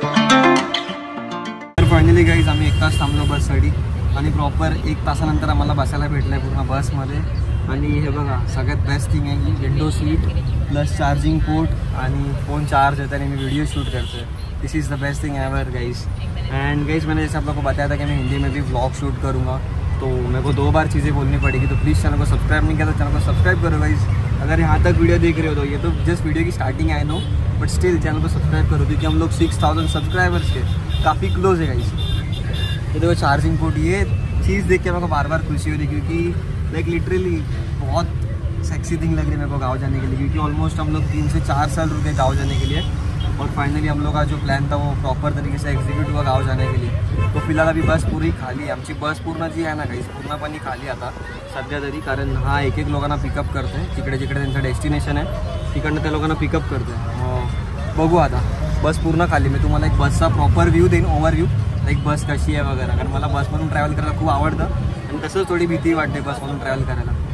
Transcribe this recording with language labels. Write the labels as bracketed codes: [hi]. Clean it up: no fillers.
[mr] Finally guys आम्ही 1 तास थांबलो बससाठी आणि प्रॉपर 1 तासानंतर आम्हाला बसायला भेटलं आहे पूर्ण बसमध्ये। आणि हे बघा सगळ्यात बेस्ट थिंग आहे की window seat plus charging port आणि फोन चार्ज होता आणि मी वीडियो शूट करते। [en] This is the best thing ever guys. [hi] And guys मैंने जैसे आप लोगों को बताया था कि मैं हिंदी में भी व्लॉग शूट करूँगा, तो मेरे को 2 बार चीज़ें बोलनी पड़ेगी। तो प्लीज़ चैनल को सब्सक्राइब नहीं किया तो चैनल को सब्सक्राइब करो गाइस। अगर यहाँ तक वीडियो देख रहे हो तो ये तो जस्ट वीडियो की starting I know, but still channel को सब्सक्राइब करो क्योंकि हम लोग 6000 सब्सक्राइबर्स के काफ़ी क्लोज है गाइस। ये देखो चार्जिंग पोर्ट, ये चीज़ देख के मेरे को बार बार खुशी हो रही क्योंकि लिटरली बहुत सेक्सी थिंग लग रही है मेरे को गाँव जाने के लिए, क्योंकि ऑलमोस्ट हम लोग 3 से 4 साल रुके गाँव जाने के लिए। और फाइनली हम लोग का जो प्लान था वो प्रॉपर तरीके से एग्जीक्यूट हुआ गाँव जाने के लिए। [mr] तो फिलहाल अभी बस पूरी खाली है, आमची बस पूर्ण जी आहे ना गाईस पूर्णपणे खाली आता सध्या तरी, कारण हा एक लोकांना पिकअप करते जिकडे जिकडे त्यांचं डेस्टिनेशन आहे तिकडनं त्या लोकांना पिकअप करते। बघू आता बस पूर्ण खाली। मी तुम्हाला एक बसचा प्रॉपर व्ह्यू देईन, ओव्हरव्ह्यू, लाईक बस कशी आहे वगैरे, कारण मला बसमधून ट्रॅव्हल करायला खूप आवडतं आणि तसंच थोडी भीती वाटते बसमधून ट्रॅव्हल करायला।